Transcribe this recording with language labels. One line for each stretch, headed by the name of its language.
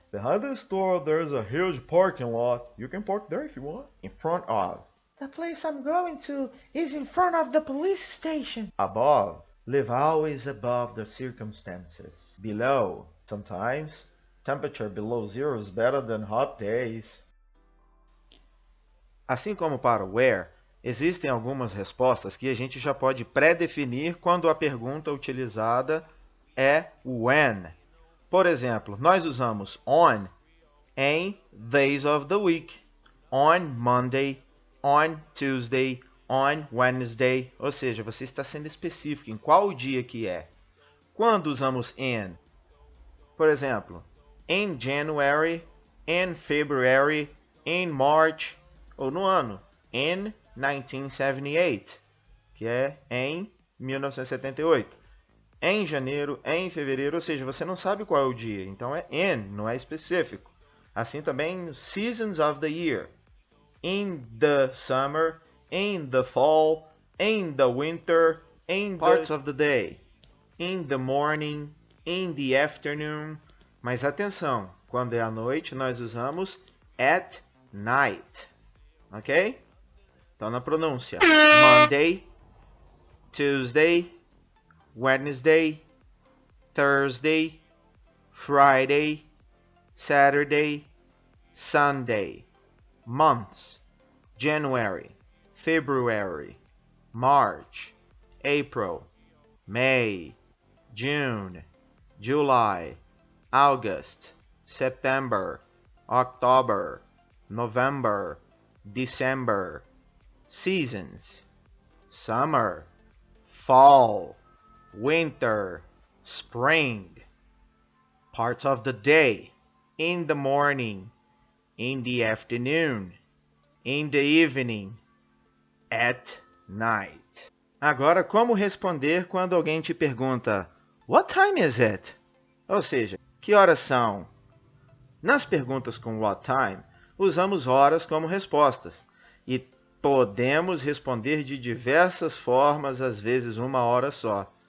English: Behind the store there's a huge parking lot. You can park there if you want. In front of. The place I'm going to is in front of the police station. Above. Live always above the circumstances. Below. Sometimes. Temperature below zero is better than hot days.
Portuguese: Assim como para o where, existem algumas respostas que a gente já pode pré-definir quando a pergunta utilizada é when. Por exemplo, nós usamos on em days of the week, on Monday, on Tuesday, on Wednesday, ou seja, você está sendo específico em qual dia que é. Quando usamos in, por exemplo, in January, in February, in March, ou no ano, in 1978, que é em 1978. Em janeiro, em fevereiro, ou seja, você não sabe qual é o dia, então é in, não é específico. Assim também,
English: seasons of the year. In the summer, in the fall, in the winter, in parts of the day, in the morning, in the afternoon.
Portuguese: Mas atenção, quando é à noite, nós usamos at night, ok? Então, na pronúncia,
English: Monday, Tuesday, Wednesday, Thursday, Friday, Saturday, Sunday. Months, January, February, March, April, May, June, July, August, September, October, November, December. Seasons, summer, fall, winter, spring. Parts of the day, in the morning, in the afternoon, in the evening, at night.
Portuguese: Agora, como responder quando alguém te pergunta
English: What time is it?
Portuguese: Ou seja, que horas são? Nas perguntas com what time, usamos horas como respostas e podemos responder de diversas formas, às vezes uma hora só.